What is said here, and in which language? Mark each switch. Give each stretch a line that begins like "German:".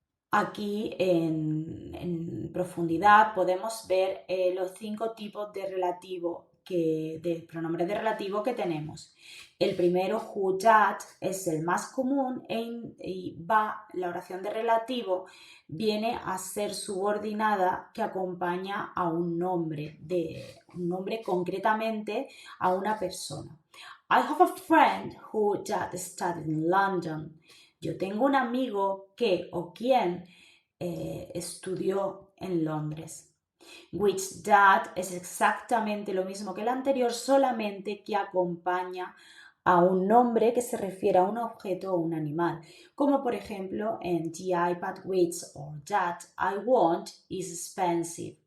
Spanish: Aquí en profundidad podemos ver los 5 tipos de pronombres de relativo que tenemos. El primero, who, that, es el más común y la oración de relativo viene a ser subordinada que acompaña a un nombre concretamente a una persona.
English: I have a friend who that studied in London.
Spanish: Yo tengo un amigo que o quien estudió en Londres. Which that es exactamente lo mismo que el anterior, solamente que acompaña a un nombre que se refiere a un objeto o un animal, como por ejemplo en
English: the iPad which or that I want is expensive.